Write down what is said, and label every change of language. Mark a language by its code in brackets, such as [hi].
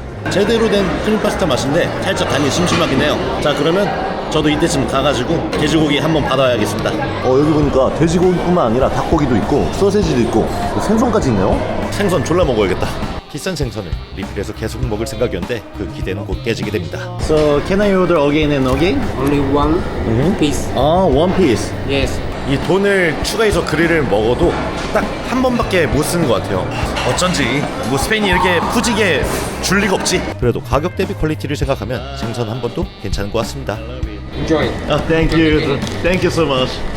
[ko] 제대로 된 크림 파스타 맛인데 살짝 간이 심심하긴 해요. 자, 그러면 저도 이때쯤 가가지고 돼지고기 한번 받아야겠습니다. 여기 보니까 돼지고기뿐만 아니라 닭고기도 있고 소세지도 있고 생선까지 있네요. 생선 졸라 먹어야겠다. 비싼 생선을 리필해서 계속 먹을 생각이었는데 그 기대는 곧 깨지게 됩니다. [en] So can I order again and again? Only one piece. one piece. Yes. [ko] 이 돈을 추가해서 그릴을 먹어도 딱 한 번밖에 못 쓰는 것 같아요. 어쩐지 뭐 스페인이 이렇게 푸지게 줄 리가 없지. 그래도 가격 대비 퀄리티를 생각하면 생선 한 번도 괜찮은 것 같습니다. [en] Enjoy. Thank you. Thank you so much.